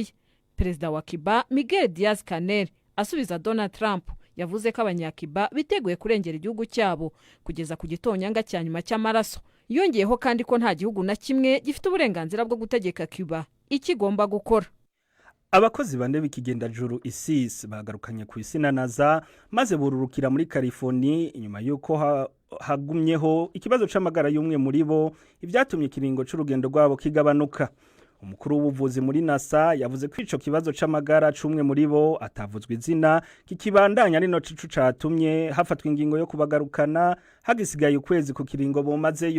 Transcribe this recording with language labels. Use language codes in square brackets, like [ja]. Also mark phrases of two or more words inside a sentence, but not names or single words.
[rw] Perezida wa Cuba Miguel Diaz-Canel asubiza Donald Trump yavuze ko abanyakiba biteguye kurengera igihugu cyabo kugeza ku gitonyanga cya nyuma cy'amaraso. Yongeyeho kandi ko nta gihugu na kimwe gifite uburenganzira bwo gutegeka Cuba ikigomba gukora. [rn] Abakozi bane b'ikigenda juru ISIS bagarukanye ku isi na NASA maze bururukira muri California inyuma yuko hagumyeho ikibazo c'amagara y'umwe muri bo, ivyatumye ikiringo c'urugendo rwabo kigabanuka. Umukuru w'ubuvuzi muri NASA yavuze ko ico kibazo c'amagara c'umwe muri bo atavuzwe izina kikibandanya ari no cicu catumye hafatwa ingingo yo kubagarukana hagisigaye ukwezi ku kiringo bomazeyo.